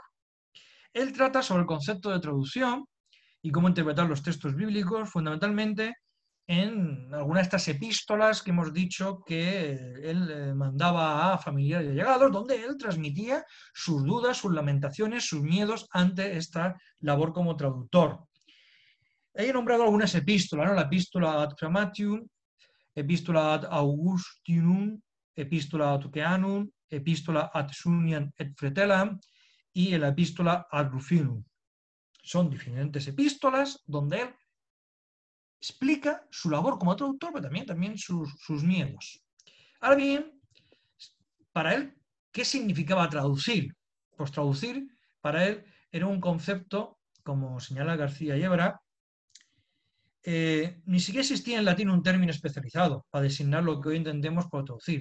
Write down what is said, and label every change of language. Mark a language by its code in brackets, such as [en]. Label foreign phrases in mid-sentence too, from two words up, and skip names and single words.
[es] Él trata sobre el concepto de traducción y cómo interpretar los textos bíblicos, fundamentalmente en algunas de estas epístolas que hemos dicho que él mandaba a familiares y allegados, donde él transmitía sus dudas, sus lamentaciones, sus miedos ante esta labor como traductor. He nombrado algunas epístolas, ¿no? La epístola [la] ad Clamatium, [es] epístola [la] ad Augustinum, [es] epístola [la] ad Oceanum, [es] epístola [la] ad Suniam et Fretellam [es] y la epístola [la] ad Rufinum. [es] Son diferentes epístolas donde él explica su labor como traductor, pero también sus miedos. Ahora bien, para él, ¿qué significaba traducir? Pues traducir para él era un concepto, como señala García Yebra, ni siquiera existía en latín un término especializado para designar lo que hoy entendemos por traducir.